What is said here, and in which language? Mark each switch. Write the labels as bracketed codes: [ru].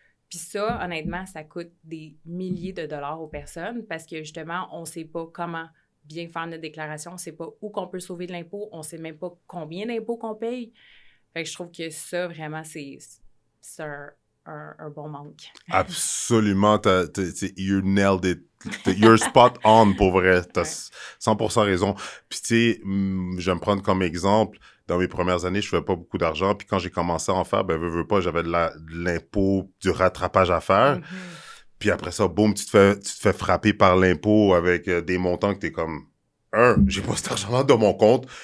[fr] Puis ça, honnêtement, ça coûte des milliers de dollars aux personnes parce que, justement, on ne sait pas comment bien faire notre déclaration, on ne sait pas où qu'on peut sauver de l'impôt, on ne sait même pas combien d'impôts qu'on paye. Fait que je trouve que ça, vraiment, c'est un bon manque. Absolument, [en] you nailed it. You're spot on, [fr] pour vrai. T'as 100% raison. Puis tu sais, je vais me prendre comme exemple, dans mes premières années, je faisais pas beaucoup d'argent, puis quand j'ai commencé à en faire, veux pas, j'avais de l'impôt, du rattrapage à faire. Puis après ça, boum, tu te fais frapper par l'impôt avec des montants que t'es comme, 1, j'ai pas cet argent-là dans mon compte.